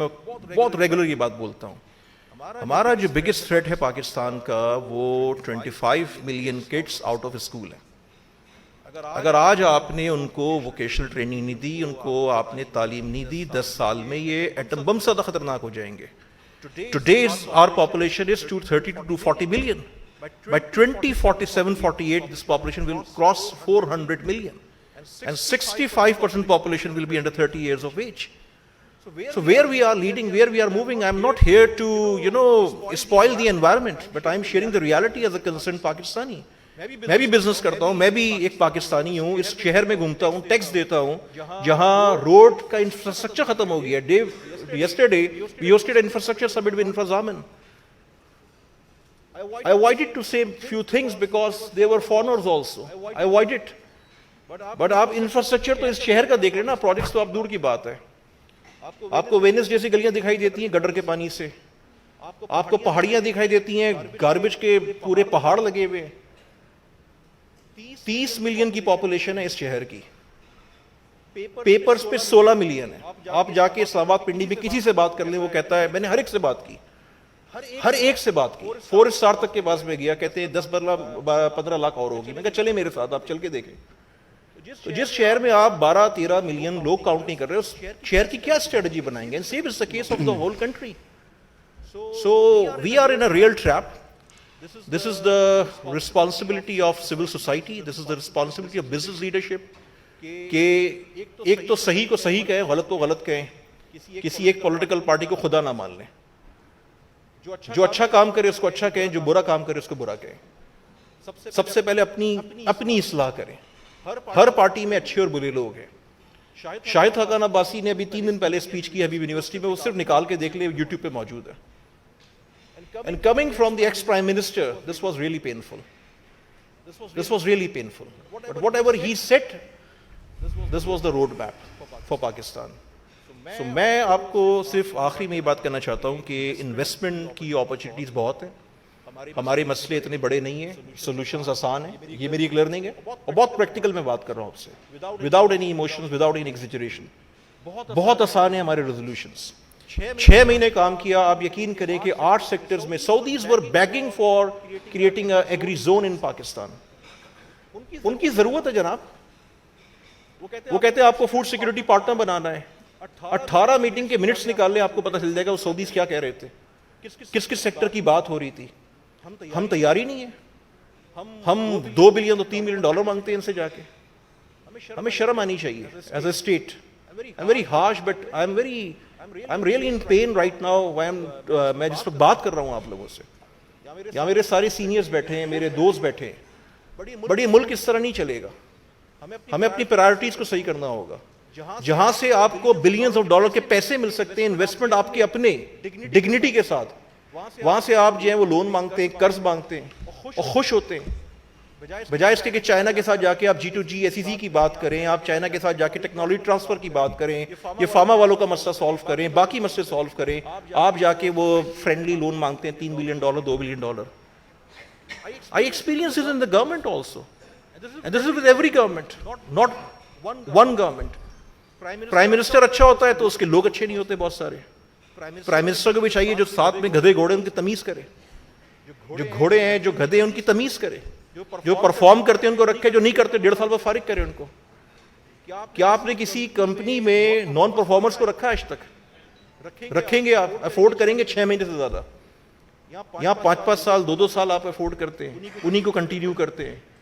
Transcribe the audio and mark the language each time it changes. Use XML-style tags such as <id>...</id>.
<ur>میں بہت ریگولر یہ بات بولتا ہوں. ہمارا جو بگیسٹ تھریٹ ہے پاکستان کا, وہ 25 million kids out of school ہیں. اگر آج آپ نے ان کو ووکیشنل ٹریننگ نہیں دی, ان کو آپ نے تعلیم نہیں دی, 10 سال میں یہ ایٹم بم سے زیادہ خطرناک ہو جائیں گے.</ur> <en>Today's our population is 230 to 240 million. By 2047-48, this population will cross 400 million. And 65% population will be under 30 years of age. So where we are leading, where we are moving, I'm not here to, spoil the environment, but I'm sharing the reality as a concerned Pakistani.</en> <ur>میں بھی business کرتا ہوں, میں بھی ایک پاکستانی ہوں. اس شہر میں گھومتا ہوں, ٹیکس دیتا ہوں, جہاں روڈ کا انفراسٹرکچر ختم ہو گیا.</ur> <en>Yesterday we hosted an infrastructure summit with Infra Zaman. I avoided to say few things because they were foreigners also. I avoided.</en> <ur>But آپ انفراسٹرکچر تو اس شہر کا دیکھ رہے نا, پروجیکٹس تو آپ دور کی بات ہے. آپ کو وینس جیسی گلیاں دکھائی دیتی ہیں گٹر کے پانی سے, آپ کو پہاڑیاں دکھائی دیتی ہیں, گاربیج کے پورے پہاڑ لگے ہوئے. 30 ملین کی پاپولیشن ہے اس شہر کی, پیپرز پہ 16 ملین ہے. آپ جا کے اسلام آباد پنڈی میں کسی سے بات کر لیں, وہ کہتا ہے, میں نے ہر ایک سے بات کی, ہر ایک سے بات کی. 4 اسٹار تک کے پاس میں گیا, کہتے ہیں 10-15 لاکھ اور ہوگی. میں کہا چلے میرے ساتھ, آپ چل کے دیکھیں. تو جس شہر میں آپ 12-13 ملین لوگ کاؤنٹ نہیں کر رہے, اس شہر کی کیا اسٹریٹجی بنائیں گے؟</ur> <en>Same is the case of the whole country. So we are in a real trap. This is the responsibility of civil society. This is the responsibility of business leadership.</en> <ur>کہ ایک تو صحیح کو صحیح کہیں, غلط کو غلط کہیں, کسی ایک پولیٹیکل پارٹی کو خدا نہ مان لیں. جو اچھا کام کرے اس کو اچھا کہیں, جو برا کام کرے اس کو برا کہیں. سب سے پہلے اپنی اصلاح کریں. ہر پارٹی میں اچھے اور برے لوگ ہیں. شاہد خاقان عباسی نے ابھی 3 دن پہلے اسپیچ کی حبیب یونیورسٹی میں, وہ صرف نکال کے دیکھ لیں, یوٹیوب پہ موجود ہے.</ur> <en>And coming from the ex-Prime Minister, this was really painful. This was really painful. But whatever he said, this was the roadmap for Pakistan.</en> <ur>So میں آپ کو صرف آخری میں یہ بات کرنا چاہتا ہوں کہ انویسٹمنٹ کی اپرچونیٹیز بہت ہیں. ہمارے مسئلے اتنے بڑے نہیں ہیں, سولوشنز آسان ہیں. یہ میری ایک لرننگ ہے, اور بہت پریکٹیکل میں بات کر رہا ہوں آپ سے,</ur> <en>Without any emotions, without any exaggeration.</en> <ur>بہت آسان ہیں ہمارے ریزولوشنز. 6 مہینے کام کیا, آپ یقین کریں کہ 8 سیکٹرز میں</ur> <en>Saudis were begging for creating a agri zone in Pakistan.</en> <ur>ان کی ضرورت ہے جناب. وہ کہتے ہیں آپ کو فوڈ سیکورٹی پارٹنر بنانا ہے. 18 میٹنگ کے منٹس نکال لیں, آپ کو پتہ چل جائے گا وہ سعودیز کیا کہہ رہے تھے, کس سیکٹر کی بات ہو رہی تھی. ہم تیار ہی نہیں ہیں. ہم 2 بلین تو 3 ملین ڈالر مانگتے ہیں ان سے جا کے. ہمیں شرم آنی چاہیے</ur> <en>As a state. I'm very harsh, but I'm really in pain right now.</en> <ur>میں جس وقت بات کر رہا ہوں آپ لوگوں سے, یہاں میرے سارے سینئرز بیٹھے ہیں, میرے دوست بیٹھے ہیں. بڑی ملک اس طرح نہیں چلے گا. ہمیں اپنی پرائرٹیز کو صحیح کرنا ہوگا. جہاں سے آپ کو بلینز آف ڈالر کے پیسے مل سکتے ہیں, انویسٹمنٹ آپ کے اپنے ڈگنیٹی کے ساتھ, وہاں سے آپ جو ہیں وہ لون مانگتے ہیں, قرض مانگتے ہیں اور خوش ہوتے ہیں. بجائے اس کے کہ چائنا کے ساتھ جا کے آپ G2G SEC کی بات کریں, آپ چائنا کے ساتھ جا کے ٹیکنالوجی ٹرانسفر کی بات کریں, یہ فارما والوں کا مسئلہ سالو کریں, باقی مسئلے سالو کریں, آپ جا کے وہ فرینڈلی لون مانگتے ہیں 3 billion dollar, 2 billion dollar.</ur> <en>I experience this in the government also. And this is with every government, not one government.</en> <ur>Prime minister اچھا ہوتا ہے تو اس کے لوگ اچھے نہیں ہوتے بہت سارے. پرائم منسٹر کو بھی چاہیے جو ساتھ میں گدھے گھوڑے ان کی تمیز کرے, جو گھوڑے ہیں جو گدھے ان کی تمیز کرے, جو پرفارم کرتے ہیں ان کو رکھے, جو نہیں کرتے 1.5 سال بعد فارغ کرے ان کو. کیا آپ نے کسی کمپنی میں نان پرفارمرز کو رکھا آج تک؟ رکھیں گے آپ؟ افورڈ کریں گے 6 مہینے سے زیادہ؟ یہاں 5 سال 2 سال آپ افورڈ کرتے ہیں, انہی کو کنٹینیو کرتے ہیں.</ur>